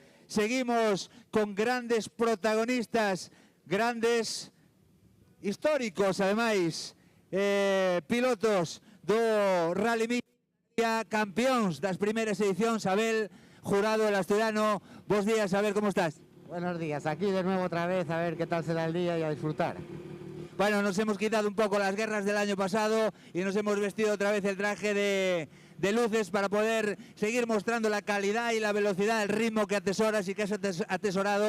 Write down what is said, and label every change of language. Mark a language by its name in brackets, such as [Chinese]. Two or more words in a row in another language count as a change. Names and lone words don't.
[Spanish] Seguimos con grandes protagonistas, grandes históricos, [Galician] ademais, pilotos do Rally Mix, campeóns das primeiras edicións. [Spanish] Abel Jurado, el asturiano, [Galician] bons días, [Spanish] Abel, ¿cómo estás? Buenos días, aquí de nuevo otra vez, a ver qué tal será el día y a disfrutar. Bueno, nos hemos quitado un poco las guerras del año pasado y nos hemos vestido otra vez el traje de luces para poder seguir mostrando la calidad y la velocidad, el ritmo que atesoras y que has atesorado.